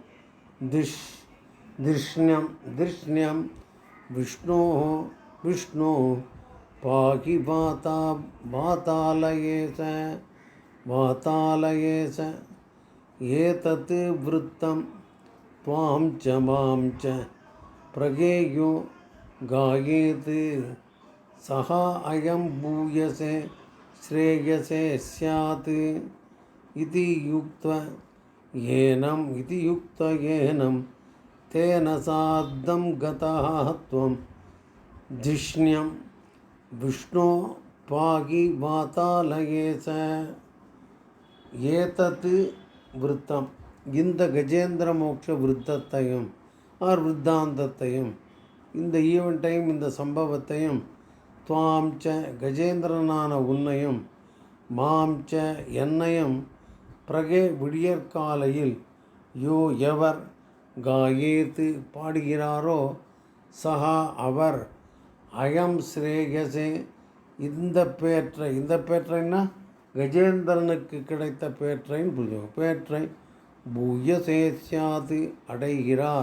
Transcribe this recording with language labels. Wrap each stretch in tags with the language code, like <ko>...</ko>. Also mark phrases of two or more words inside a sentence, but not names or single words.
<sa>दृष्ण्यं विष्णोः पाहि वातालये च एतत् वृत्तं त्वां च मां च प्रगेयो गायेत् सः अयं भूयसे श्रेयसे स्यात् इति युक्त्वा येनं तेन सार्धं गतः त्वं धिष्ण्यं विष्णो पाहि वातालये च. एतत् वृत्तम्,</sa> <ta>இந்த கஜேந்திர மோட்ச விருத்தத்தையும் ஆர் விருத்தாந்தத்தையும், இந்த ஈவெண்ட்டையும் இந்த சம்பவத்தையும்,</ta> <sa>त्वां च</sa> <ta>கஜேந்திரனான உன்னையும்,</ta> <sa>मां च</sa> <ta>என்னையும், பிரகே விடியற்காலையில் யோ எவர் காயேத்து பாடுகிறாரோ, சஹா அவர்,</ta> <sa>अयं श्रेयसे</sa> <ta>இந்த பேற்றைன்னா கஜேந்திரனுக்கு கிடைத்த பேற்றைன்னு புரியும், பேற்றை</ta> <sa>भूयसे स्यात्</sa> <ta>அடைகிறார்.</ta>